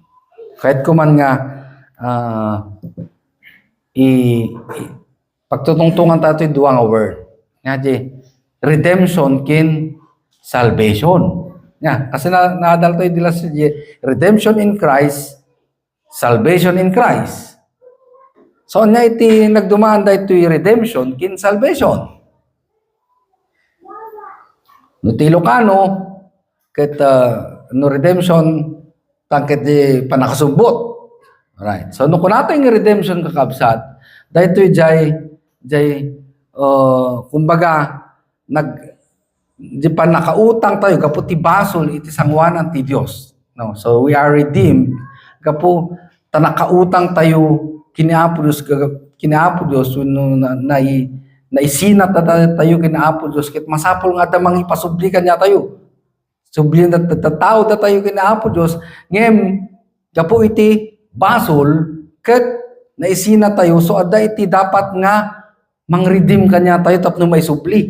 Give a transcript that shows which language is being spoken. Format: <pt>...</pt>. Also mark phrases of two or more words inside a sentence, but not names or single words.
<ilo>Kahit kuman nga pagtutungtungan tayo duwa nga word. Nga redemption kin salvation.</ilo> <en>Yeah,</en> <ilo>kasi naadal tayo dila sa</ilo> <en>redemption in Christ, salvation in Christ.</en> <ilo>So, nga iti nagdumaan da ito redemption kin salvation. No ti Ilocano, ket no redemption tangket di panakasumbot. Alright. So, no kunato yung redemption kakabsat, da ito jay kumbaga di pa nakautang tayo kapo ti basol iti sangwanan ti Dios. No,</ilo> <en>so we are redeemed</en> <ilo>kapo ta nakautang tayo kiniapo Dios no naisina tayo kiniapo Dios ket masapol nga ta mangipasublikan niya tayo. Sublian ta tao tayo kiniapo Dios ngem kapo iti basol ket naisina tayo so adda iti dapat nga mang-redeem kanya tayo tapno may supli.</ilo>